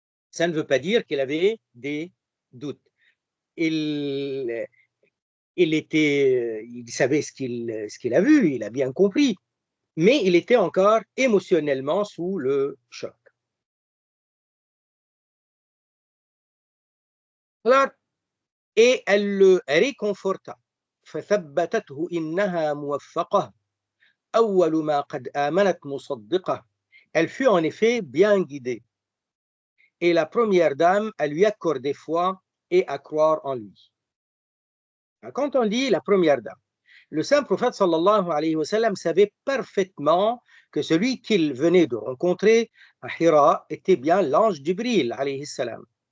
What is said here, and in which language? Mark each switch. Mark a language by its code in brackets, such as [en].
[fr] Ça ne veut pas dire qu'il avait des doutes. Il, il savait ce qu'il a vu, il a bien compris, mais il était encore émotionnellement sous le choc. Alors, et elle le réconforta. [ar] فثبتته إنها موفقة أول ما قد آمنت مصدقة. [fr] Elle fut en effet bien guidée. Et la première dame a lui accordé foi et à croire en lui. Quand on dit la première dame, le saint prophète sallallahu alayhi wa sallam savait parfaitement que celui qu'il venait de rencontrer à Hira était bien l'ange Jibril alayhi salam.